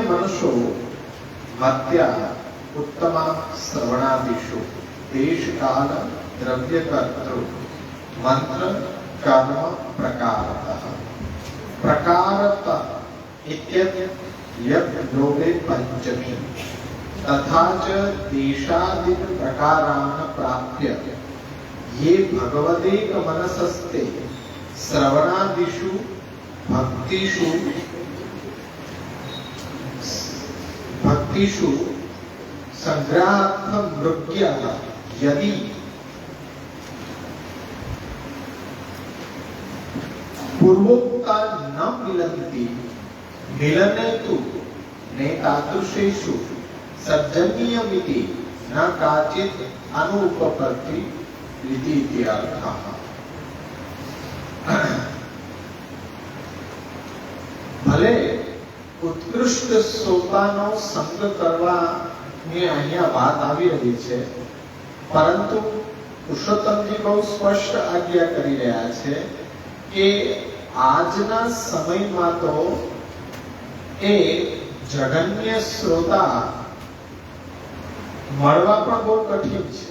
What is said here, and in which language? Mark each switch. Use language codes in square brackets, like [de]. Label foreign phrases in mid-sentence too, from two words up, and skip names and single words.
[sa] मनुष्यो मत्या उत्तमा श्रवणादिषु देश काल द्रव्य कर्तृ मंत्र कर्म प्रकारतः प्रकारत इत्यत यद लोभे पंचमी तथा च देशादिन प्रकारान प्राप्य ये भगवदेक मनसस्ते श्रवणादिषु भक्तिषु संग्रहार्थं मृग्यः यदि पूर्वोक्ता न मिलन्ति मिलने तु नेतादृशेषु सज्जनीयमिति न काचित् अनुपपत्ति इति इत्यर्थः. [gu] ભલે ઉત્કૃષ્ટ શ્રોતાનો સંગ કરવાની અહીંયા વાત આવી રહી છે, પરંતુ પુરુષોત્તમજી બહુ સ્પષ્ટ આજ્ઞા કરી રહ્યા છે કે આજના સમયમાં તો એ જગન્ય શ્રોતા મળવા પણ બહુ કઠિન છે.